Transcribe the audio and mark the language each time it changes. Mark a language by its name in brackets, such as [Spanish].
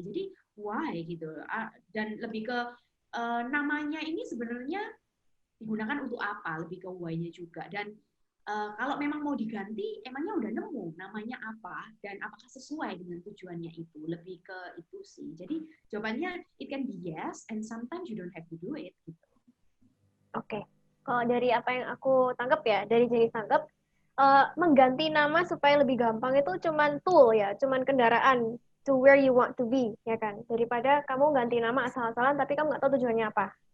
[Indonesian] Jadi why gitu. Dan lebih ke namanya ini sebenarnya digunakan untuk apa, lebih ke why-nya juga. Dan kalau memang mau diganti, emangnya udah nemu namanya apa dan apakah sesuai dengan tujuannya itu, lebih ke itu sih. Jadi jawabannya [English] it can be yes and sometimes you don't have to do it. [Indonesian] Gitu. Oke, kalau dari apa yang aku tangkap ya, dari jenis tangkap, mengganti nama supaya lebih gampang itu cuman tool ya, cuman kendaraan [English] to where you want to be, [Indonesian] ya kan? Daripada kamu ganti nama asal-asalan tapi kamu nggak tahu tujuannya apa.